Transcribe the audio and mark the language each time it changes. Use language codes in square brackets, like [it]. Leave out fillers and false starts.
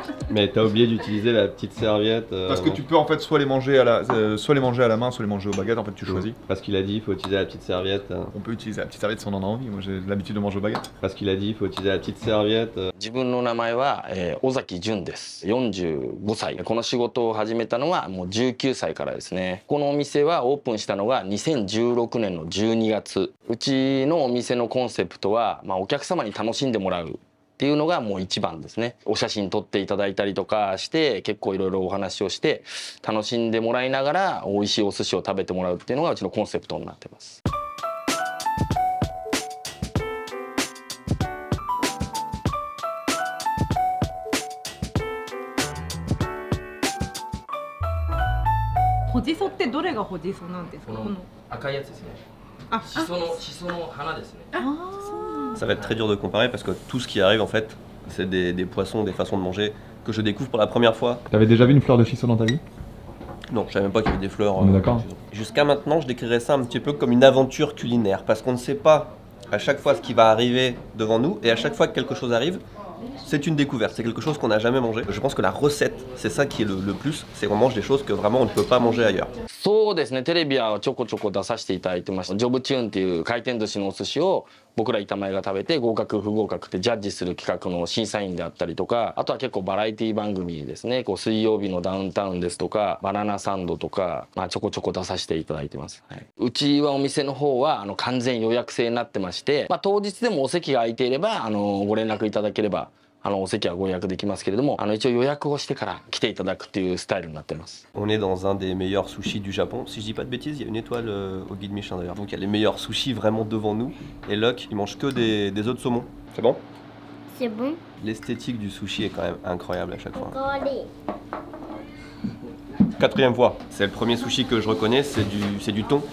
[fr] Mais t'as oublié d'utiliser la petite serviette. Parce que tu peux en fait soit les manger à la main, soit les manger aux baguettes, en fait tu choisis. Parce qu'il a dit il faut utiliser la petite serviette. On peut utiliser la petite serviette si on en a envie, moi j'ai l'habitude de manger aux baguettes. Parce qu'il a dit il faut utiliser la petite serviette. [ja] 自分の名前は、尾崎淳です。45歳。この仕事を始めたのはもう19歳からですね。このお店はオープンしたのが2016年の12月。うちのお店のコンセプトは、お客様に楽しんでもらうっっていうのがもう一番ですね。お写真撮っていただいたりとかして結構いろいろお話をして楽しんでもらいながら美味しいお寿司を食べてもらうっていうのがうちのコンセプトになってます。ほじそってどれがほじそなんですか？この赤いやつですね。あ、しその花ですね。 [fr] Ça va être très dur de comparer parce que tout ce qui arrive en fait, c'est des poissons, des façons de manger que je découvre pour la première fois. T'avais déjà vu une fleur de shiso dans ta vie? Non, je savais même pas qu'il y avait des fleurs. On est d'accord. Jusqu'à maintenant, je décrirais ça un petit peu comme une aventure culinaire parce qu'on ne sait pas à chaque fois ce qui va arriver devant nous et à chaque fois que quelque chose arrive, c'est une découverte, c'est quelque chose qu'on n'a jamais mangé. Je pense que la recette, c'est ça qui est le plus, c'est qu'on mange des choses que vraiment on ne peut pas manger ailleurs. [ja] そうですね、テレビはちょこちょこ出させていただいてました。ジョブチューンっていう回転寿司のお寿司を僕ら板前が食べて合格不合格ってジャッジする企画の審査員であったりとか、あとは結構バラエティ番組ですね、こう水曜日のダウンタウンですとかバナナサンドとか、ちょこちょこ出させていただいてます、はい、うちはお店の方は完全予約制になってまして、当日でもお席が空いていればご連絡いただければお席はご予約できますけれども、一応予約をしてから来ていただくっていうスタイルになってます。 [fr] On est dans un des meilleurs sushis du Japon. Si je dis pas de bêtises, il y a une étoile au guide Michelin d'ailleurs. Donc il y a les meilleurs sushis vraiment devant nous. Et Locke, il mange que des œufs de saumon. C'est bon? C'est bon. L'esthétique du sushi est quand même incroyable à chaque fois. Regardez. Quatrième fois, c'est le premier sushi que je reconnais, c'est du thon.